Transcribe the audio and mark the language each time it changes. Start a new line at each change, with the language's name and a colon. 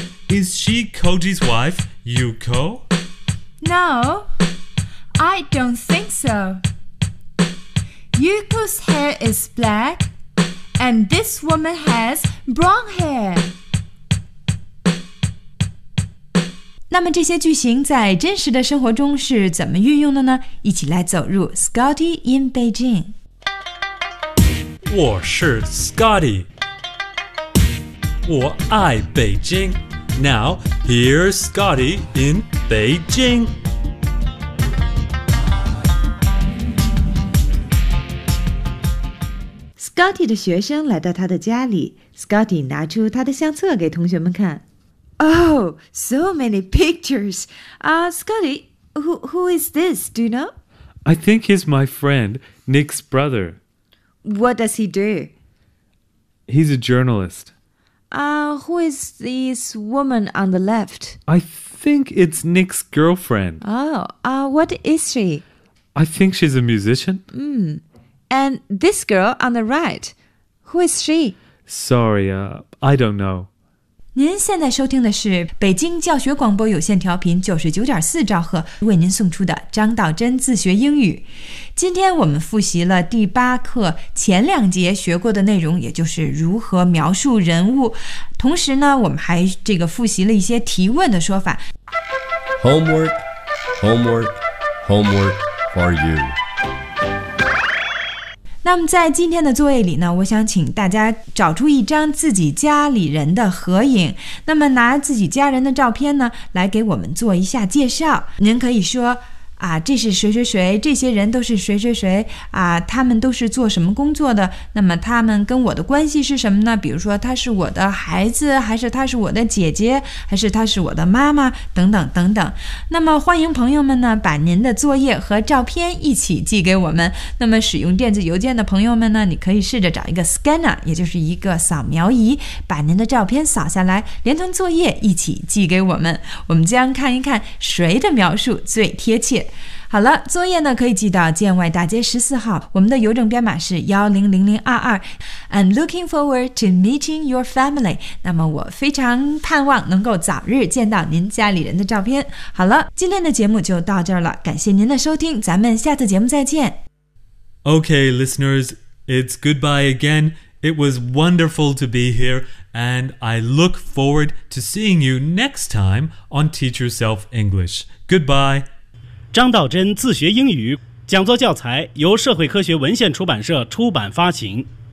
English: Is she Koji's wife, Yuko? No, I don't think so. Yuko's hair is black, and this woman has brown hair.
Chinese: 那么这些句型在真实的生活中是怎么运用的呢？一起来走入 Scotty in Beijing。我是 Scotty， 我爱北京。
English: Now, here's Scotty in Beijing.
Chinese: Scotty 的学生来到他的家里， Scotty 拿出他的相册给同学们看。
English: Oh, so many pictures. Scotty, who is this, do you know? I think he's my friend, Nick's brother. What does he do? He's a journalist. Who is this woman on the left? I think it's Nick's girlfriend. Oh, what is she? I think she's a musician. And this girl on the right, who is she? Sorry, I don't know.
Chinese: 您现在收听的是北京教学广播有线调频99.4兆赫为您送出的张道真自学英语。今天我们复习了第八课前两节学过的内容，也就是如何描述人物。同时呢，我们还这个复习了一些提问的说法。
English: Homework, homework, homework for you.
Chinese: 那么在今天的作业里呢，我想请大家找出一张自己家里人的合影，那么拿自己家人的照片呢来给我们做一下介绍。您可以说啊，这是谁谁谁，这些人都是谁谁谁啊，他们都是做什么工作的，那么他们跟我的关系是什么呢？比如说他是我的孩子，还是他是我的姐姐，还是他是我的妈妈，等等等等。那么欢迎朋友们呢把您的作业和照片一起寄给我们。那么使用电子邮件的朋友们呢，你可以试着找一个 scanner， 也就是一个扫描仪，把您的照片扫下来，连同作业一起寄给我们，我们将看一看谁的描述最贴切。好了，作业呢可以寄到建外大街14号，我们的邮政编码是100022。
English: I'm looking forward to meeting your family.
Chinese: 那么我非常盼望能够早日见到您家里人的照片。好了，今天的节目就到这儿了，感谢您的收听，咱们下次节目再见。
English: Okay, listeners, it's goodbye again. It was wonderful to be here, and I look forward to seeing you next time on Teach Yourself English. Goodbye.
Chinese: 张道真自学英语讲座教材由社会科学文献出版社出版发行。